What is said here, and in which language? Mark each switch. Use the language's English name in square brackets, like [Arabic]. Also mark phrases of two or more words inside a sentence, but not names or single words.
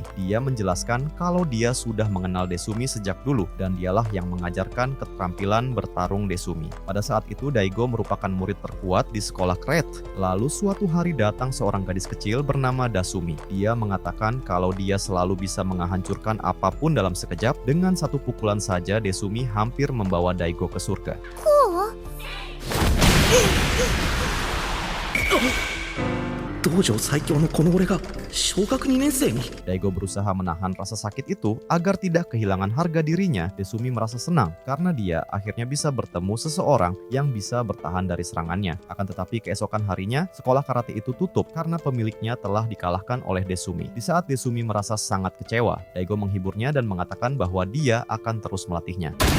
[Indonesian] Dia menjelaskan kalau dia sudah mengenal Desumi sejak dulu dan dialah yang mengajarkan keterampilan bertarung Desumi. Pada saat itu Daigo merupakan murid terkuat di sekolah Kret. Lalu suatu hari datang seorang gadis kecil bernama Dasumi. Dia mengatakan kalau dia selalu bisa menghancurkan apapun dalam sekejap. Dengan satu pukulan saja Desumi hampir membawa Daigo ke surga. [Japanese] 道場最強のこの俺が小学2年生に [Indonesian] Daigo berusaha menahan rasa sakit itu agar tidak kehilangan harga dirinya. Desumi merasa senang karena dia akhirnya bisa bertemu seseorang yang bisa bertahan dari serangannya. Akan tetapi keesokan harinya, sekolah karate itu tutup karena pemiliknya telah dikalahkan oleh Desumi. Di saat Desumi merasa sangat kecewa, Daigo menghiburnya dan mengatakan bahwa dia akan terus melatihnya.